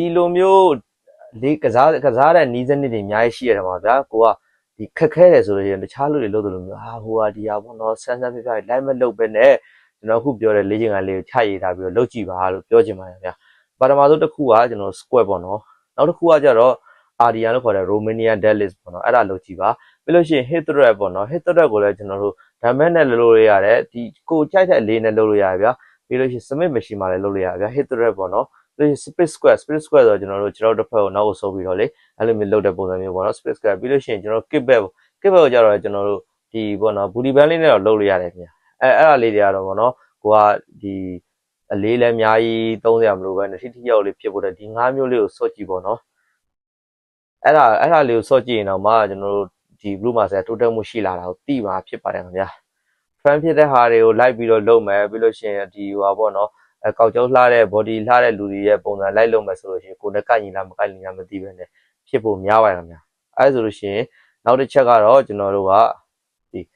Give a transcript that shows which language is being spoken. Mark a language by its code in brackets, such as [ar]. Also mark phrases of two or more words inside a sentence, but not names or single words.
[my] လိုမျိုးလေးကစားတဲ့နီးစနစ်တွေအများကြီးရှိရတယ်မှာဗျာကိုကဒီခက်ခဲတယ်ဆိုလို့ရှိရင်တခြားလူတွေလုပ်တယ်လို့မျိုးဟိုဟာဒီဟာပေါ့နော်ဆန်းဆန်းပြပြလိုက်မလုပ်ပဲနဲ့ကျွန်တော်အခုပြောတဲ့လေ့ကျင့်ခန်းလေးကိုချရည်ထားပြီးတော့လုပ်ကြည့်ပါလို့ပြောချင်ပါတယ်ဗျာပထမဆုံးတစ်ခုကကျွန်တော် square ပေါ့နော်နောက်တစ်ခုကကျ တော့ RDN လို့ခေါ်တဲ့ [en] Romanian deadlift [my] ပေါ့နော်အဲ့ဒါလုပ်ကြည့်ပါပြီးလို့ရှိရင် [en] hip thrust [my] ပေါ့နော် [en] hip thrust [my] ကိုလည်းကျွန်တော်တို့ဓာတ်မဲ့နဲ့လုပ်လို့ရတယ်ဒီကိုကြိုက်တဲ့အလေးနဲ့လုပ်လို့ရတယ်ဗျာပြီးလို့ရှိရင် [en] Smith machine [my] မှာလည်းလုပ်လို့ရတယ်ဗျာ [en] hip thrust [my] ပေါ့နော်ပြီး [en] split squat [my] ဆိုတော့ကျွန်တော်တို့တစ်ဖက်ကိုနောက်ကိုဆုပ်ပြီးတော့လေအဲ့လိုမျိုးလုပ်တဲ့ပုံစံမျိုးပေါ့နော် [en] split squat [my] ပြီးလို့ရှိရင်ကျွန်တော် [en] kick back [my] ကိုကြတော့ကျွန်တော်တို့ဒီပေါ့နော် [en] booty band [my] လေးနဲ့ တော့လုပ်လို့ရတယ်ခင်ဗျအဲ့ဒါလေးတွေကတော့ပေါ့နော်ကိုကဒီအလေးလည်းအများကြီးသုံးစရာမလိုပဲနဲ့ထိရောက်လေးဖြစ်ဖို့တဲ့ဒီ၅မျိုးလေးကိုစော့ကြည့်ပေါ့နော်အဲ့ဒါလေးကိုစော့ကြည့်ရင်တော့မှကျွန်တော်တို့ဒီ [en] blue master [my] တိုးတက်မှုရှိလာတာကိုသိမှာဖြစ်ပါတယ်ခင်ဗျာ fan ဖြစ်တဲ့ဟာတွေကိုလိုက်ပြီးတော့လုပ်မယ်ပြီးလို့ရှိရင်ဒီဟိုပါပေါ့နော်ကောက်ကျောင်းလှတဲ့ body လှတဲ့လူတွေရဲ့ပုံစံလိုက်လုပ်မယ်ဆိုလို့ရှိရင်ကိုယ်နဲ့ကိုက်ညီလားမကိုက်ညီလားမသိပဲနဲ့ဖြစ်ဖို့များပါတယ်ခင်ဗျာအဲ့ဆိုလို့ရှိရင်နောက်တစ်ချက်ကတော့ကျွန်တော်တို့ကဒီ